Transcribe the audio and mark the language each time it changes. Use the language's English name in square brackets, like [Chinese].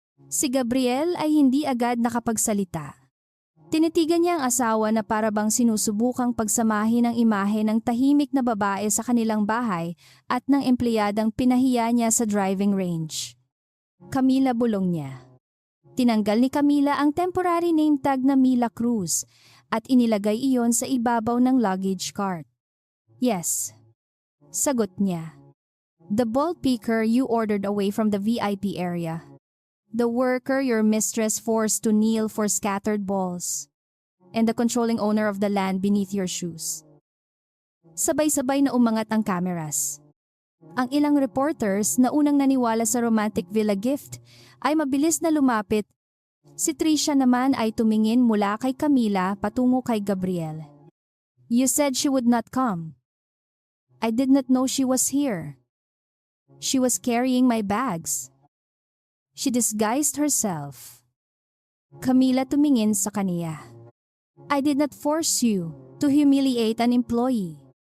[Filipino] Si Gabriel ay hindi agad nakapagsalita. Tinitigan niya ang asawa na para bang sinusubukang pagsamahin ang imahe ng tahimik na babae sa kanilang bahay at ng empleyadang pinahiya niya sa driving range. "Camila," bulong niya. Tinanggal ni Camila ang temporary name tag na Mila Cruz at inilagay iyon sa ibabaw ng luggage cart. [English] "Yes," [Filipino] sagot niya. [English] "The ball picker you ordered away from the VIP area. The worker your mistress forced to kneel for scattered balls. And the controlling owner of the land beneath your shoes." [Filipino] Sabay-sabay na umangat ang cameras. Ang ilang reporters na unang naniwala sa romantic villa gift ay mabilis na lumapit. Si Tricia naman ay tumingin mula kay Camila patungo kay Gabriel. [English] "You said she would not come." "I did not know she was here. She was carrying my bags. She disguised herself." Camila [Filipino] tumingin sa kaniya. [English] "I did not force you to humiliate an employee.